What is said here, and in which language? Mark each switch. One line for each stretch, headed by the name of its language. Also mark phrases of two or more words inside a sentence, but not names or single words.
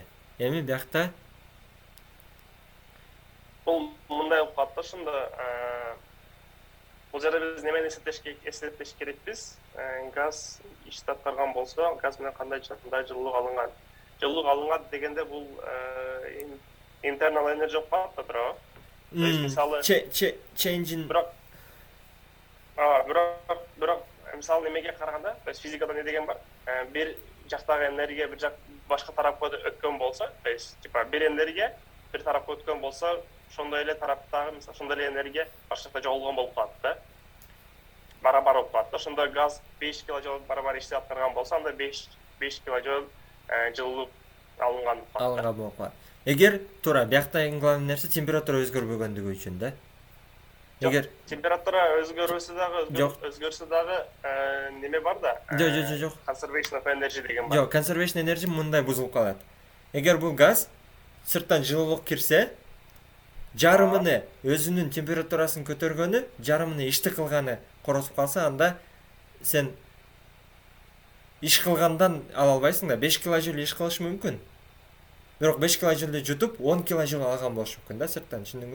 Kyrgyz: Эми биякта Бул мындай болуп калат да, ошондо бул жерде биз немени эстетиш керекпиз? Газ ишти аткарган болсо, газ менен кандай жылуулук алынган? Жылуулук алынган дегенде бул
English: internal energy
Kyrgyz: болуп калат да, туурабы?
Russian: То есть
Kyrgyz: мисалы changing бирок мисалы немеге караганда,
Russian: то есть
Kyrgyz: физикада не деген бар? Бир жактагы энергия бир жак башка тарапка өткөн болсо,
Russian: то есть типа
Kyrgyz: бир энергия бир тарапка өткөн болсо, ошондой эле тараптагы, мисалы, ошондой эле энергия башка жакта жоголгон болуп калат да. Барабар болуп калат да. Ошондо газ 5 киложоуль барабар ишти аткарган болсо, анда 5 киложоуль жылуулук алынган болуп калат. Эгер туура биякта эң главный нерсе температура өзгөрбөгөндүгү үчүн да. Эгер температура өзгөрүсү дагы неме бар да. Жок.
English: Conservation of energy
Kyrgyz: деген бар. Жок,
English: conservation energy
Kyrgyz: мындай бузулуп калат. Эгер бул газ сырттан жылуулук кирсе, жарымыны өзүнүн температурасын көтөргөнү, жарымыны ишти кылганы коросуп калса, анда сен иш кылгандан ала албайсың да. 5 киложоуль иш кылышы мүмкүн. Бирок 5 киложоулду жутуп 10 киложоуль алган болушу мүмкүн да сырттан, түшүндүңбү?